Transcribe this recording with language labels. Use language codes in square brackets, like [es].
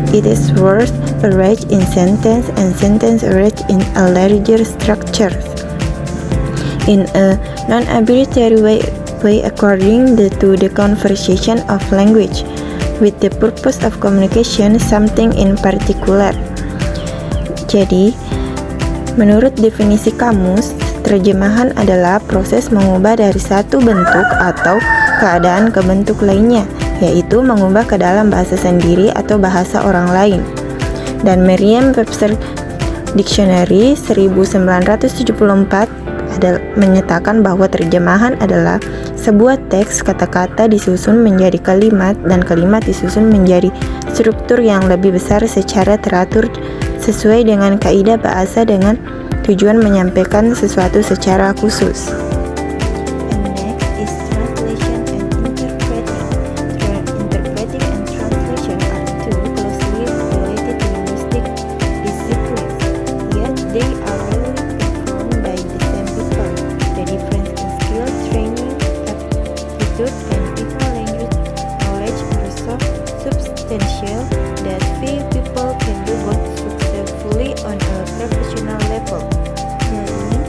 [en] It is word arranged in sentence and sentence arranged in a larger structure in a non-arbitrary way according to the conversation of language, with the purpose of communication something in particular. [id] Jadi, menurut definisi kamus, terjemahan adalah proses mengubah dari satu bentuk atau keadaan ke bentuk lainnya, yaitu mengubah ke dalam bahasa sendiri atau bahasa orang lain. Dan Merriam-Webster Dictionary 1974 menyatakan bahwa terjemahan adalah sebuah teks kata-kata disusun menjadi kalimat dan kalimat disusun menjadi struktur yang lebih besar secara teratur sesuai dengan kaidah bahasa dengan tujuan menyampaikan sesuatu secara khusus. [en] And next is translation and interpreting. Interpreting and translation are two closely related linguistic disciplines, yet they are rarely performed by the same people. The difference in skill, training, aptitude, and even language knowledge are so substantial that few people can do both successfully on a professional level.